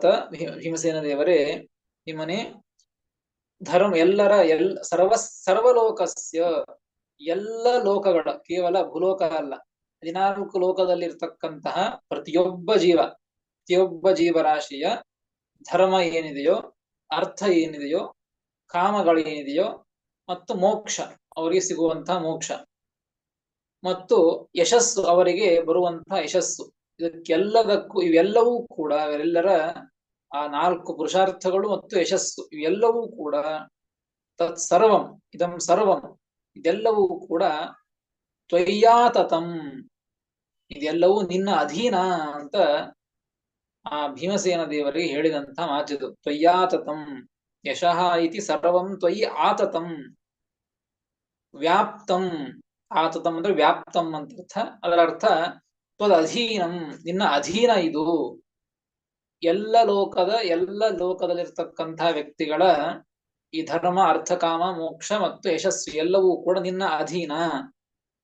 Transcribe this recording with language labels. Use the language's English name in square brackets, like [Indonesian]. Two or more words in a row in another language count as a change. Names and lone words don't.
[Kannada] ಭೀಮಸೇನ ದೇವರೇ ನಿಮ್ಮನೆ ಧರ್ಮ ಎಲ್ಲರ ಸರ್ವಲೋಕಸ್ಯ, ಎಲ್ಲ ಲೋಕಗಳ, ಕೇವಲ ಭೂಲೋಕ ಅಲ್ಲ, 14 ಲೋಕದಲ್ಲಿರ್ತಕ್ಕಂತಹ ಪ್ರತಿಯೊಬ್ಬ ಜೀವರಾಶಿಯ ಧರ್ಮ ಏನಿದೆಯೋ, ಅರ್ಥ ಏನಿದೆಯೋ, ಕಾಮಗಳೇನಿದೆಯೋ, ಮತ್ತು ಮೋಕ್ಷ, ಅವರಿಗೆ ಸಿಗುವಂತಹ ಮೋಕ್ಷ, ಮತ್ತು ಯಶಸ್ಸು, ಅವರಿಗೆ ಬರುವಂತಹ ಯಶಸ್ಸು. ಇದಕ್ಕೆಲ್ಲದಕ್ಕೂ ಇವೆಲ್ಲವೂ ಕೂಡ, ಅವರೆಲ್ಲರ ಆ 4 ಪುರುಷಾರ್ಥಗಳು ಮತ್ತು ಯಶಸ್ಸು ಇವೆಲ್ಲವೂ ಕೂಡ [Sanskrit] ತತ್ಸರ್ವಂ ಇದಂ ಸರ್ವಂ, [Kannada] ಇದೆಲ್ಲವೂ ಕೂಡ ತ್ವಯ್ಯಾತತಂ, ಇದೆಲ್ಲವೂ ನಿನ್ನ ಅಧೀನ ಅಂತ ಆ ಭೀಮಸೇನ ದೇವರಿಗೆ ಹೇಳಿದಂತ ಮಾತಿದು. [Sanskrit] ತ್ವಯ್ಯಾತತಂ ಯಶಃ ಇತಿ ಸರ್ವಂ ತ್ವಯಿ ಆತತಂ. ವ್ಯಾಪ್ತಂ, [Kannada] ಆತತಂ ಅಂದ್ರೆ ವ್ಯಾಪ್ತಂ ಅಂತ ಅರ್ಥ. ಅದರ ಅರ್ಥ [Sanskrit] ತ್ವದ್ ಅಧೀನಂ, [Kannada] ನಿನ್ನ ಅಧೀನ ಇದು. ಎಲ್ಲ ಲೋಕದಲ್ಲಿರ್ತಕ್ಕಂತಹ ವ್ಯಕ್ತಿಗಳ ಈ ಧರ್ಮ, ಅರ್ಥ, ಕಾಮ, ಮೋಕ್ಷ ಮತ್ತು ಯಶಸ್ಸು ಎಲ್ಲವೂ ಕೂಡ ನಿನ್ನ ಅಧೀನ.